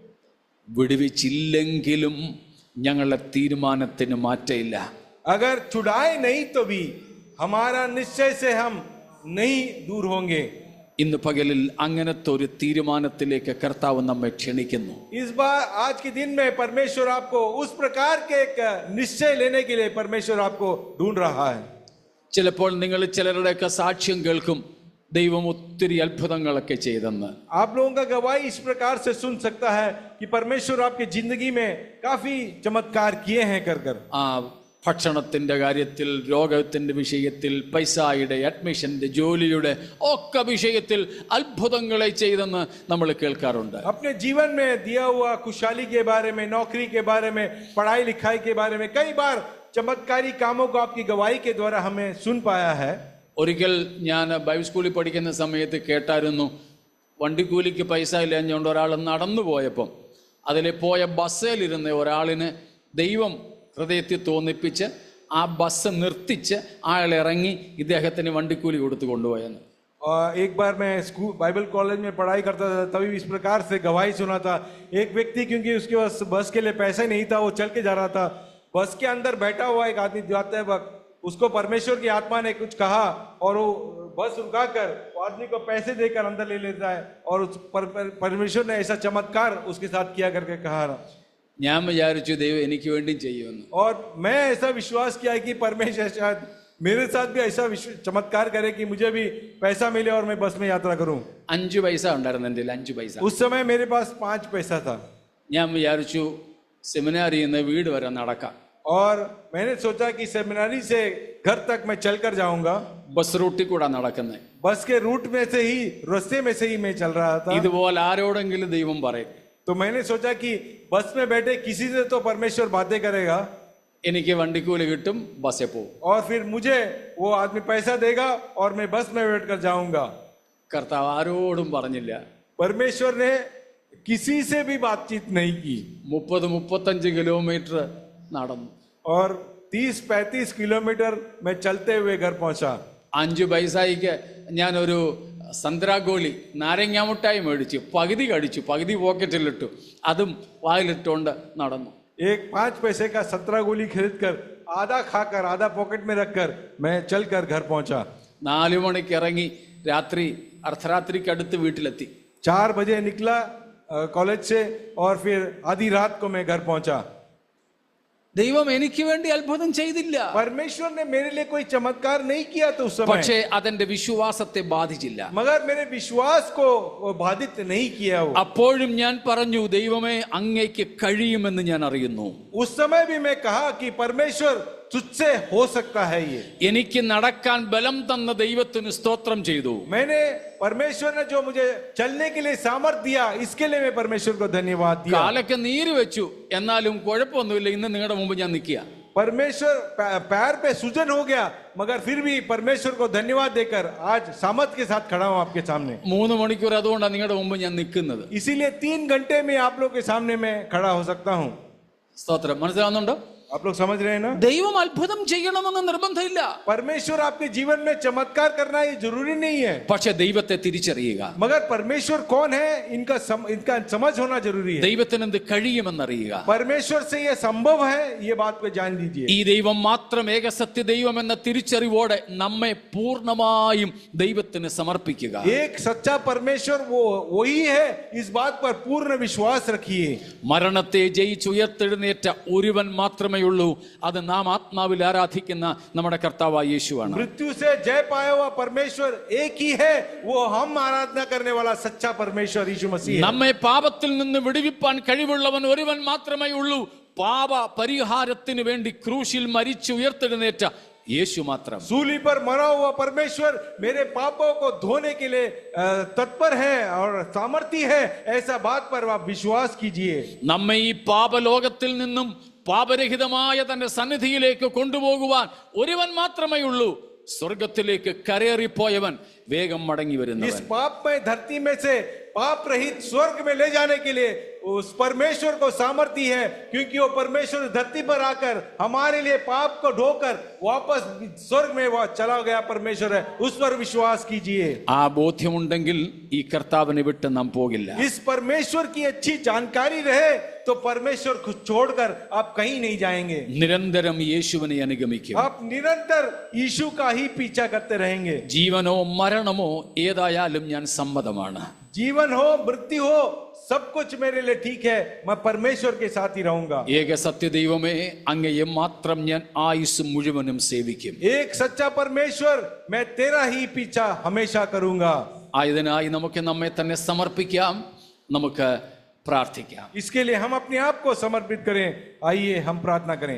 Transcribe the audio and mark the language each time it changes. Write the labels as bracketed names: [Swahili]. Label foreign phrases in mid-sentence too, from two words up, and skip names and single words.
[Malayalam] വിടുവിച്ചില്ലെങ്കിലും ഞങ്ങളുടെ തീരുമാനത്തിന് മാറ്റമില്ല. [Hindi] अगर छुड़ाए नहीं तो भी हमारा निश्चय से हम नहीं दूर होंगे। [Malayalam] ഇന്ന് പകലിൽ അങ്ങനത്തെ ഒരു തീരുമാനത്തിലേക്ക് കർത്താവ് നമ്മെ ക്ഷണിക്കുന്നു. [Hindi] इस बार आज के दिन में परमेश्वर आपको उस प्रकार के एक निश्चय लेने के लिए परमेश्वर आपको ढूंढ रहा है। [Malayalam] ചിലപ്പോൾ നിങ്ങൾ ചിലരുടെയൊക്കെ സാക്ഷ്യം കേൾക്കും, ദൈവം ഒത്തിരി അത്ഭുതങ്ങളൊക്കെ ചെയ്തെന്ന്. [Hindi] आप लोगों का गवाही इस प्रकार से सुन सकता है कि परमेश्वर आपकी जिंदगी में काफी चमत्कार किए हैं कर [Malayalam] ആ ഭക്ഷണത്തിന്റെ കാര്യത്തിൽ, രോഗത്തിന്റെ വിഷയത്തിൽ, പൈസയുടെ, അഡ്മിഷന്റെ, ജോലിയുടെ ഒക്കെ വിഷയത്തിൽ അത്ഭുതങ്ങളെ ചെയ്തെന്ന് നമ്മൾ കേൾക്കാറുണ്ട്. [Hindi] अपने जीवन में दिया हुआ खुशहाली के बारे में, नौकरी के बारे में, पढ़ाई लिखाई के बारे में कई बार चमत्कारी कामों को आपकी गवाही के द्वारा हमें सुन पाया है। [Malayalam] ഒരിക്കൽ ഞാൻ ബൈബിൾ സ്കൂളിൽ പഠിക്കുന്ന സമയത്ത് കേട്ടായിരുന്നു, വണ്ടിക്കൂലിക്ക് പൈസ ഇല്ലാഞ്ഞുകൊണ്ട് ഒരാൾ നടന്നു പോയപ്പം അതിൽ പോയ ബസ്സിലിരുന്ന ഒരാളിന് ദൈവം ഹൃദയത്തിൽ തോന്നിപ്പിച്ച് ആ ബസ് നിർത്തിച്ച് അയാൾ ഇറങ്ങി ഇദ്ദേഹത്തിന് വണ്ടിക്കൂലി കൊടുത്ത് കൊണ്ടുപോയെന്ന്. [Hindi] एक बार मैं [English] school Bible college [Hindi] में पढ़ाई करता था, तभी इस प्रकार से गवाही सुना था। एक व्यक्ति, क्योंकि उसके पास बस के लिए पैसा नहीं था, वो चल के जा रहा था, बस के अंदर बैठा हुआ एक आदमी जाते वक्त उसको परमेश्वर की आत्मा ने कुछ कहा और वो बस रुका कर आदमी को पैसे देकर अंदर ले लेता है और उस परमेश्वर ने ऐसा चमत्कार उसके साथ किया करके कहा। [Malayalam] ഞാൻ വിചാരിച്ചു ദൈവം എനിക്ക് വേണ്ടി ചെയ്യുമെന്ന്. [Hindi] और मैं ऐसा विश्वास किया कि परमेश्वर शायद मेरे साथ भी ऐसा चमत्कार करे कि मुझे भी पैसा मिले और मैं बस में यात्रा करूं। [Malayalam] 5 പൈസ ഉണ്ടായിരുന്നു എൻ്റെ 5 പൈസ. [Hindi] उस समय मेरे पास 5 पैसा था [Malayalam] ഞാൻ വിചാരിച്ചു സെമിനാരിയിൽ നിന്ന് വീട് വരെ നടക്കാം. [Hindi] और मैंने सोचा कि सेमिनारी से घर तक मैं चलकर जाऊंगा। [Malayalam] ബസ് റൂട്ടിൽ കൂടെ നടക്കുന്നത്. [Hindi] बस के रूट में से ही, रास्ते में से ही मैं चल रहा था। [Malayalam] ഇതുപോലെ ആരോടെങ്കിലും ദൈവം പറയും, [Hindi] तो मैंने सोचा कि बस में बैठे किसी से तो परमेश्वर बातें करेगा [Malayalam] എനിക്ക് വണ്ടിക്കൂലി കിട്ടും, ബസ്സിൽ പോകും. [Hindi] और फिर मुझे वो आदमी पैसा देगा और मैं बस में बैठकर जाऊंगा। [Malayalam] കർത്താവ് ആരോടും പറഞ്ഞില്ല. [Hindi] परमेश्वर ने किसी से भी बातचीत नहीं की [Malayalam] 30-35 കിലോമീറ്റർ നടന്നു. [Hindi] और 30-35 किलोमीटर मैं चलते हुए घर पहुंचा। [Malayalam] 5 പൈസയ്ക്ക് ഞാനൊരു സന്ദ്രാഗോളി നാരങ്ങാമുട്ടായി മേടിച്ചു, പകുതി കടിച്ചു, പകുതി പോക്കറ്റിലിട്ടു, അതും വായിലിട്ടുകൊണ്ട് നടന്നു. [Hindi] एक 5 पैसे का 17 गोली खरीद कर आधा खाकर आधा पॉकेट में रखकर मैं चलकर घर पहुंचा। [Malayalam] 4 മണിക്ക് ഇറങ്ങി രാത്രി അർദ്ധരാത്രിക്ക് അടുത്ത് വീട്ടിലെത്തി. [Hindi] 4 बजे निकला कॉलेज से और फिर आधी रात को मैं घर पहुंचा। [Malayalam] ദൈവം എനിക്ക് വേണ്ടി അത്ഭുതം ചെയ്തില്ല, [Hindi] परमेश्वर ने मेरे लिए कोई चमत्कार नहीं किया तो उस समय, [Malayalam] പക്ഷേ അതെന്റെ വിശ്വാസത്തെ ബാധിച്ചില്ല. [Hindi] मगर मेरे विश्वास को वो बाधित नहीं किया वो। [Malayalam] അപ്പോഴും ഞാൻ പറഞ്ഞു, ദൈവമേ അങ്ങേക്ക് കഴിയുമെന്ന് ഞാൻ അറിയുന്നു. [Hindi] उस समय भी मैं कहा कि परमेश्वर तुझसे हो सकता है ये। [Malayalam] എനിക്ക് നടക്കാൻ ബലം തന്ന ദൈവത്തിന് സ്തോത്രം ചെയ്തു. [Hindi] मैंने परमेश्वर ने जो मुझे चलने के लिए सामर्थ दिया, इसके लिए मैं परमेश्वर को धन्यवाद दिया। [Malayalam] കാലൊക്കെ നീര് വെച്ചു, എന്നാലും കുഴപ്പമൊന്നുമില്ല, ഇന്ന് നിങ്ങളുടെ മുമ്പ് ഞാൻ നിൽക്കുക. [Hindi] परमेश्वर पैर पे सूजन हो गया, मगर फिर भी परमेश्वर को धन्यवाद देकर आज सामर्थ के साथ खड़ा हूं आपके सामने। [Malayalam] 3 മണിക്കൂർ അതുകൊണ്ടാണ് നിങ്ങളുടെ മുമ്പ് ഞാൻ നിൽക്കുന്നത്. [Hindi] इसीलिए 3 घंटे में आप लोग के सामने मैं खड़ा हो सकता हूं। [Malayalam] സ്തോത്രം. മനസ്സിലാവുന്നുണ്ടോ? [Hindi] आप लोग समझ रहे हैं ना? [Malayalam] ദൈവം അത്ഭുതം ചെയ്യണമെന്ന് നിർബന്ധമില്ല, [Hindi] परमेश्वर आपके जीवन में चमत्कार करना ये जरूरी नहीं है, [Malayalam] പക്ഷെ ദൈവത്തെ തിരിച്ചറിയുക. [Hindi] मगर परमेश्वर कौन है इनका समझ होना जरूरी है। [Malayalam] ദൈവത്തിന് എന്ത് കഴിയുമെന്നറിയുക. [Hindi] परमेश्वर से ये संभव है, ये बात को जान लीजिए। [Malayalam] ഈ ദൈവം മാത്രം ഏകസത്യ ദൈവം എന്ന തിരിച്ചറിവോടെ നമ്മെ പൂർണ്ണമായും ദൈവത്തിന് സമർപ്പിക്കുക. [Hindi] एक सच्चा परमेश्वर वो वही है, इस बात पर पूर्ण विश्वास रखिए। [Malayalam] മരണത്തെ ജയിച്ചുയർത്തെഴുന്നേറ്റ ഒരുവൻ മാത്രമേ ഉള്ളൂ, അത് നാം ആത്മാവിൽ ആരാധിക്കുന്ന നമ്മുടെ കർത്താവായ യേശുവാണ്. [Hindi] मृत्यु से जय पाया हुआ परमेश्वर एक ही है, वो हम आराधना करने वाला सच्चा परमेश्वर यीशु मसीह है। [Malayalam] നമ്മെ പാപത്തിൽ നിന്ന് വിടുവിപ്പാൻ കഴിവുള്ളവൻ ഒരുവൻ മാത്രമേ ഉള്ളൂ, പാപ പരിഹാരത്തിന് വേണ്ടി ക്രൂശിൽ മരിച്ചു ഉയർത്തെഴുന്നേറ്റ യേശു മാത്രം. [Hindi] सूली पर मरा हुआ परमेश्वर मेरे पापों को धोने के लिए तत्पर है और सामर्थी है, ऐसा बात पर आप विश्वास कीजिए। [Malayalam] നമ്മെ ഈ പാപലോകത്തിൽ നിന്നും പാപരഹിതമായ തന്റെ സന്നിധിയിലേക്ക് കൊണ്ടുപോകുവാൻ ഒരുവൻ മാത്രമേ ഉള്ളൂ, സ്വർഗത്തിലേക്ക് കരേറിപ്പോയവൻ വേഗം മടങ്ങി [Hindi] इस [Malayalam] വരുന്നവൻ. [Hindi] पापमय धरती में से पाप रहित स्वर्ग में ले जाने के लिए उस परमेश्वर को सामर्थ्य है, क्योंकि वो परमेश्वर धरती पर आकर हमारे लिए पाप को ढोकर वापस स्वर्ग में वो चला गया परमेश्वर है, उस पर विश्वास कीजिए। [Malayalam] ആ ബോധ്യമുണ്ടെങ്കിൽ ഈ കർത്താവിനെ വിട്ട് നാം പോകില്ല. [Hindi] इस परमेश्वर की अच्छी जानकारी रहे तो परमेश्वर को छोड़कर आप कहीं नहीं जाएंगे। [Malayalam] നിരന്തരം യേശുവിനെ അനുഗമിക്കും. [Hindi] आप निरंतर यीशु का ही पीछा करते रहेंगे। [Malayalam] ജീവനോ മരണമോ ഏതായാലും ഞാൻ സമ്മതമാണ്. [Hindi] जीवन हो मृत्यु हो सब कुछ मेरे लिए ठीक है, मैं परमेश्वर के साथ ही रहूंगा। [Malayalam] ഏക സത്യദൈവമേ, അങ്ങയെ മാത്രം ഞാൻ ആയുസ് മുഴുവനും സേവിക്കും. [Hindi] एक सच्चा परमेश्वर, मैं तेरा ही पीछा हमेशा करूंगा। [Malayalam] ആയതിനായി നമുക്ക് നമ്മെ തന്നെ സമർപ്പിക്കാം, നമുക്ക് പ്രാർത്ഥിക്കാം. [Hindi] इसके लिए हम अपने आप को समर्पित करें। आइए हम प्रार्थना करें।